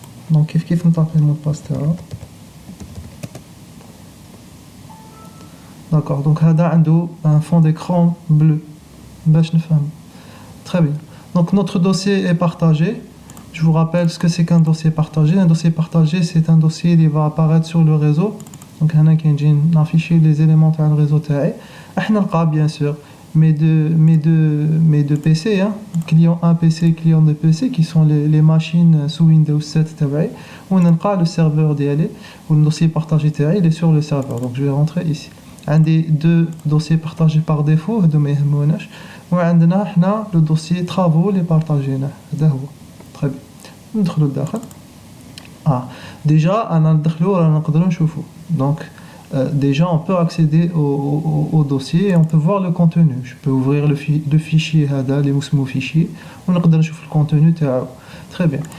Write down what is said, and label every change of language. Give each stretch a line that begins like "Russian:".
Arabic: دونك كيف نطابي المود باس تاعو.
French: D'accord, donc هذا عنده un fond d'écran bleu باش نفهم. Très bien. Donc notre dossier est partagé. Je vous rappelle ce que c'est qu'un dossier partagé. Un dossier partagé, c'est un dossier qui va apparaître sur le réseau.
Arabic: Donc هنا كاين نافيشي les éléments تاع الريزو تاعي.
French: احنا نلقى bien sûr mes deux PC, hein, client 1 PC, client 2 PC, qui sont les machines sous Windows 7 تاعي. On نلقى le serveur ديالي و le dossier partagé تاعي il est sur le serveur. Donc je vais rentrer ici.
Arabic: عندي deux dossiers partagés par défaut هادو ما يهموناش، وعندنا حنا لو دوسيي travaux اللي بارطاجيناه هذا هو. très bien. ندخلوا لداخل. déjà انا ندخلوا رانا نقدروا نشوفوا.
French: donc déjà on peut accéder au dossier et on peut voir le contenu. je peux ouvrir le fichier هذا اللي اسمه fichier ونقدر نشوف الكونتوني تاعو. très bien.